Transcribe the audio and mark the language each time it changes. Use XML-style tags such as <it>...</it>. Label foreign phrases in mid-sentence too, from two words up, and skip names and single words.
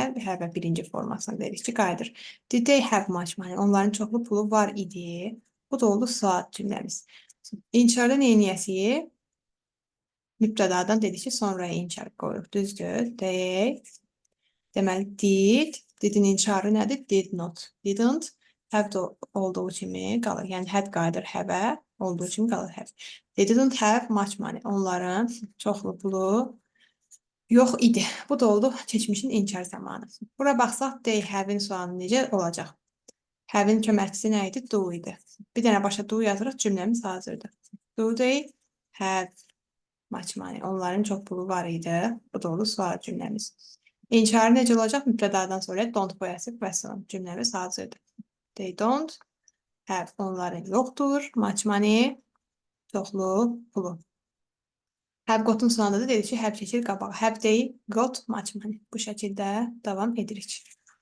<az>Have birinci formasına dedik ki, qayıdır.</az> <en>Did they have much money?</en> <az>Onların çoxlu pulu var idi. Bu da oldu sual cümləmiz. İnçarda neyniyəsiyi? Mübtədadan dedik ki, sonraya inçar qoyuruq. Düzdür. They, deməli, didin inçarı nədir?</az> <en>Did not, didn't.</en> <az>Have olduğu kimi qalır. Yəni, had qayıdır have, olduğu kimi qalır have.</az> <en>They didn't have much money.</en> <az>Onların çoxlu pulu yox idi. Bu da oldu keçmişin inçar zamanı. Bura baxsaq,</az> <en>they have-</en> <az>in sualı necə olacaq? Have-in köməkçisi nə idi? Do idi. Bir dənə başa do yazırıq, cümləmiz hazırdır.</az> <en>Do they have much money?</en> <az>Onların çox pulu var idi. Bu da oldu sual cümləmiz. İnçarı necə olacaq? Mübtədadan sonra don't qoyasıq və sonra cümləmiz hazırdır.</az> <en>They don't have,</en> <az>onların yoxdur.</az> <en>Much money,</en> <az>çoxlu pulu.</az> <en>Have got'un</en> <az>sonunda da dedik ki, have keçir qabağa.</az> <en>Have they got much money.</en> <az>Bu şəkildə davam edirik.</az>